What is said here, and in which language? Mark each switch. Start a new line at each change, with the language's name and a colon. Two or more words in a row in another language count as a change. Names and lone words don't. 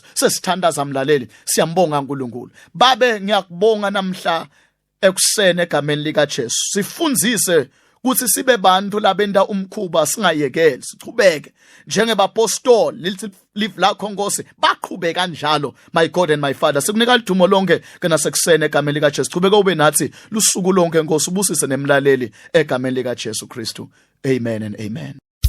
Swati: Sesithandaza mlaleli siyambonga uNkulunkulu babe ngiyakubonga namhla ekusene egameni lika Jesu sifundzise kuthi sibe bantu labenda umkhuba singayekeli sichubeke njengebapostoli lithi live lakho Nkosi baqhubeka kanjalo.
English: My God and my Father
Swati: sikunika idumo lonke kana sekusene egameni lika Jesu chubeka ube nathi lusuku lonke Nkosi ubusise nemlaleli egameni lika Jesu Kristu.
English: Amen and amen.